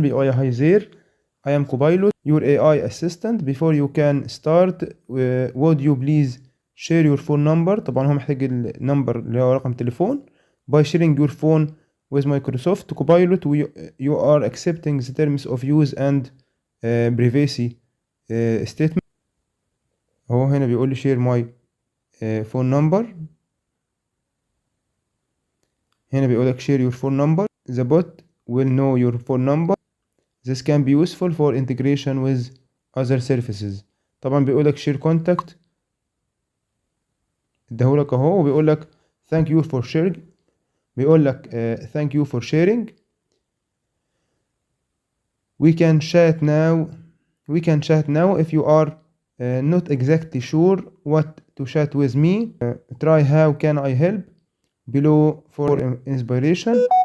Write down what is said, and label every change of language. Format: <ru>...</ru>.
<ar>بيقول هاي زير،</ar> <en>I am Copilot, your AI assistant. Before you can start, would you please share your phone number.</en> <ar>طبعا هو محتاج النمبر اللي هو رقم تليفون.</ar> <en>By sharing your phone with Microsoft Copilot, you are accepting the terms of use and privacy statement.</en> <ar>هو هنا بيقول لي</ar> <en>share my phone number.</en> <ar>هنا بيقول لك</ar> <en>share your phone number. The bot will know your phone number. This can be useful for integration with other services.</en> <ar>طبعا بيقول لك</ar> <en>share contact،</en> <ar>اداهولك اهو، وبيقول لك</ar> <en>thank you for sharing.</en> <ar>بيقول لك</ar> <en>thank you for sharing. we can chat now we can chat now if you are not exactly sure what to chat with me. Try how can I help below for inspiration.</en>